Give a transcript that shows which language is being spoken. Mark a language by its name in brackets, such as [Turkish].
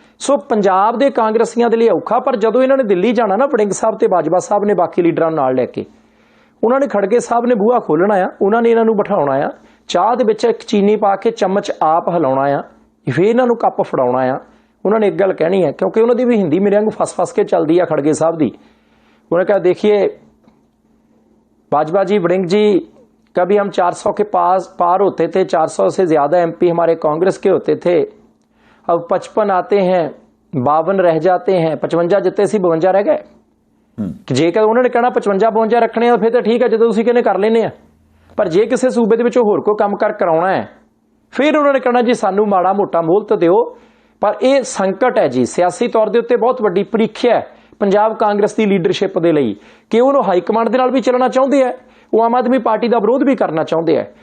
[Punjabi] ਸੋ ਪੰਜਾਬ ਦੇ ਕਾਂਗਰਸੀਆਂ ਦੇ ਲਈ ਔਖਾ। ਪਰ ਜਦੋਂ ਇਹਨਾਂ ਨੇ ਦਿੱਲੀ ਜਾਣਾ ਨਾ, ਵੜਿੰਗ ਸਾਹਿਬ ਤੇ ਬਾਜਵਾ ਸਾਹਿਬ ਨੇ ਬਾਕੀ ਲੀਡਰਾਂ ਨੂੰ ਨਾਲ ਲੈ ਕੇ, ਉਹਨਾਂ ਨੇ ਖੜਗੇ ਸਾਹਿਬ ਨੇ ਬੂਹਾ ਖੋਲ੍ਹਣਾ ਆ, ਉਹਨਾਂ ਨੇ ਇਹਨਾਂ ਨੂੰ ਬਿਠਾਉਣਾ ਆ, ਚਾਹ ਦੇ ਵਿੱਚ ਇੱਕ ਚੀਨੀ ਪਾ ਕੇ ਚਮਚ ਆਪ ਹਿਲਾਉਣਾ ਆ, ਫਿਰ ਇਹਨਾਂ ਨੂੰ ਕੱਪ ਫੜਾਉਣਾ ਆ। ਉਹਨਾਂ ਨੇ ਇੱਕ ਗੱਲ ਕਹਿਣੀ ਹੈ, ਕਿਉਂਕਿ ਉਹਨਾਂ ਦੀ ਵੀ ਹਿੰਦੀ ਮੇਰੇ ਵਾਂਗੂ ਫਸ ਕੇ ਚੱਲਦੀ ਆ ਖੜਗੇ ਸਾਹਿਬ ਦੀ। ਉਹਨੇ [Hindi] कहा देखिए बाजवा जी, वड़िंग जी, कभी हम 400 के पार होते थे, 400 से ज्यादा MP हमारे कांग्रेस के होते थे, अब 55 आते हैं, 52 रह जाते हैं, 55 जितने सी 52 रह गए। [Punjabi] ਜੇਕਰ ਉਹਨਾਂ ਨੇ ਕਹਿਣਾ 55 52 ਰੱਖਣੇ ਆ ਫਿਰ ਤਾਂ ਠੀਕ ਹੈ, ਜਦੋਂ ਤੁਸੀਂ ਕਹਿੰਦੇ ਕਰ ਲੈਨੇ ਆ। ਪਰ ਜੇ ਕਿਸੇ ਸੂਬੇ ਦੇ ਵਿੱਚੋਂ ਹੋਰ ਕੋਈ ਕੰਮ ਕਰਾਉਣਾ ਹੈ ਫਿਰ ਉਹਨਾਂ ਨੇ ਕਹਿਣਾ ਜੀ ਸਾਨੂੰ ਮਾੜਾ ਮੋਟਾ ਮੋਹਲਤ ਦਿਓ। ਪਰ ਇਹ ਸੰਕਟ ਹੈ ਜੀ, ਸਿਆਸੀ ਤੌਰ ਦੇ ਉੱਤੇ ਬਹੁਤ ਵੱਡੀ ਪ੍ਰੀਖਿਆ ਹੈ ਪੰਜਾਬ ਕਾਂਗਰਸ ਦੀ ਲੀਡਰਸ਼ਿਪ ਦੇ ਲਈ ਕਿ ਉਹਨੂੰ ਹਾਈ ਕਮਾਂਡ ਦੇ ਨਾਲ ਵੀ ਚੱਲਣਾ ਚਾਹੁੰਦੇ ਆ, ਉਹ ਆਮ ਆਦਮੀ ਪਾਰਟੀ ਦਾ ਵਿਰੋਧ ਵੀ ਕਰਨਾ ਚਾਹੁੰਦੇ ਆ।